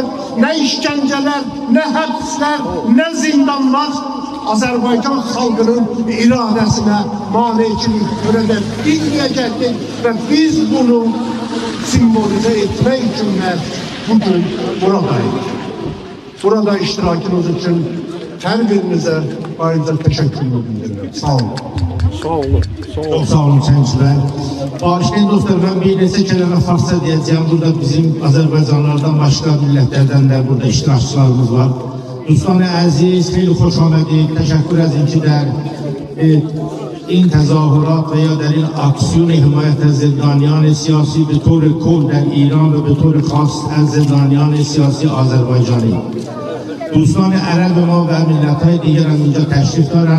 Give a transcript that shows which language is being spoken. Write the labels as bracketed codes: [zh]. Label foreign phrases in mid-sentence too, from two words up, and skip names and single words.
[az] Nə işgəncələr, nə həbslər, nə zindanlar Azərbaycan xalqının iradəsinə maneçilik törədəcəkdir və biz bunu simvolizə etmək üçün bugün buradayıq. [tr] Burada iştirakınız için her birinize ayrıca teşekkürler bildiriyorum. Sağ olun. Sağ olun. Çok sağ olun Çenkçiler. Bağışlayın dostlar, ben [az] bir neçə kəlmə [tr] Farsça diyeceğim. Burada bizim Azərbaycanlardan başka milletlerden de burada iştirakçılarımız var. [fa] دوستان عزیز خیلی خوش آمدید. تشکر از اینکه در این تظاهرات و یا در این اکسیون حمایت از زندانیان سیاسی به طور کل در ایران و به طور خاص از زندانیان سیاسی آذربایجانی دوستان عرب ما و ملت‌های دیگر هم اینجا تشریف دارن.